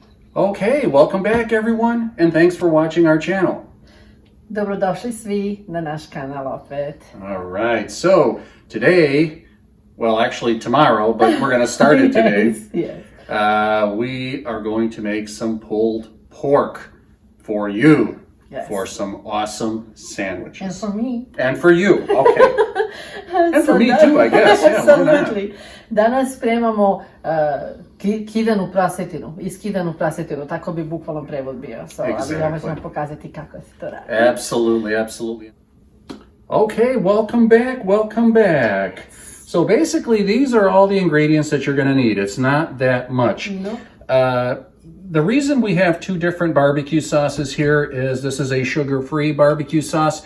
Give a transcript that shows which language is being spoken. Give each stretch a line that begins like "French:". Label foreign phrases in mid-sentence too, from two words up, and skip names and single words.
English: Okay, welcome back everyone, and thanks for watching our channel.
Serbian: Dobrodošli svi na naš kanal opet.
English: All right, so today, well actually tomorrow, but we're going to start it today. Yes. We are going to make some pulled pork for you. Yes. For some awesome sandwiches. And for me. And for you, okay. And for me too, I guess. Yeah, why not? Absolutely.
Serbian: Danas spremamo kidanu prasetinu, iskidanu prasetinu, tako bi bukvalno prevod bio.
English: So, Exactly.
Serbian: Ali ovo ćemo pokazati kako se to radi.
English: Absolutely, absolutely. Okay, welcome back, welcome back. So basically, these are all the ingredients that you're going to need. It's not that much. No. The reason we have two different barbecue sauces here is this is a sugar-free barbecue sauce.